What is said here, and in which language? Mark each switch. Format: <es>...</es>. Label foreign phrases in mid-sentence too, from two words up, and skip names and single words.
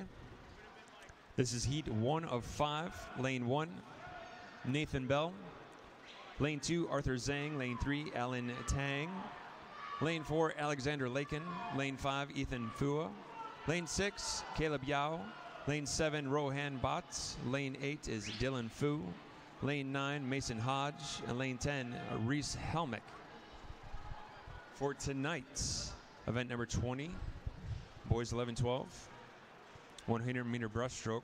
<en>This is heat 1 of 5. Lane 1, Nathan Bell. Lane 2, Arthur Zhang. Lane 3, Alan Tang. Lane 4, Alexander Lakin. Lane 5, Ethan Fua. Lane 6, Caleb Yao. Lane 7, Rohan Botts. Lane 8 is Dylan Fu. Lane 9, Mason Hodge. And lane 10, Reese Helmick. For tonight's event number 20, boys 11-12, 100-meter breaststroke.</en>